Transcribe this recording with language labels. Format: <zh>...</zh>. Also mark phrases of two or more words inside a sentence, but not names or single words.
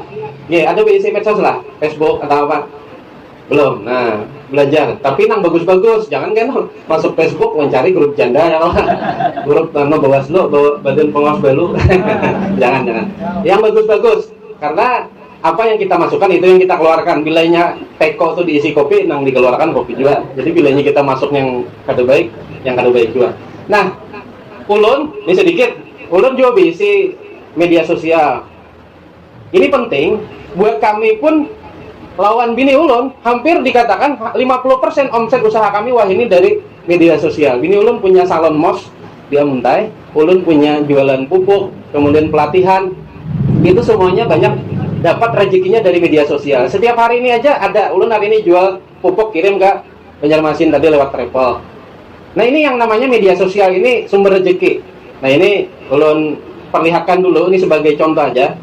<bjn>Ada BC medsos lah, Facebook atau apa? Belum. Nah, belajar. Tapi nang bagus-bagus, jangan kan masuk Facebook mencari grup janda ya lah. Grup Bawaslu, Badan Pengawas Balu. jangan. Yang bagus-bagus. Karena apa yang kita masukkan itu yang kita keluarkan. Bilanya teko itu diisi kopi, nang dikeluarkan kopi juga. Jadi bilanya kita masuk yang kada baik, yang kada baik juga. Nah, ulun ini sedikit. Ulun juga diisi media sosial. Ini penting buat kami pun. Lawan bini ulun, hampir dikatakan 50% omset usaha kami wah ini dari media sosial. Bini ulun punya salon mos di Amuntai, ulun punya jualan pupuk, kemudian pelatihan. Itu semuanya banyak dapat rezekinya dari media sosial. Setiap hari ini aja ada, ulun hari ini jual pupuk kirim ke Banjarmasin tadi lewat travel. Nah, ini yang namanya media sosial ini sumber rezeki. Nah, ini ulun perlihatkan dulu, ini sebagai contoh aja.</bjn>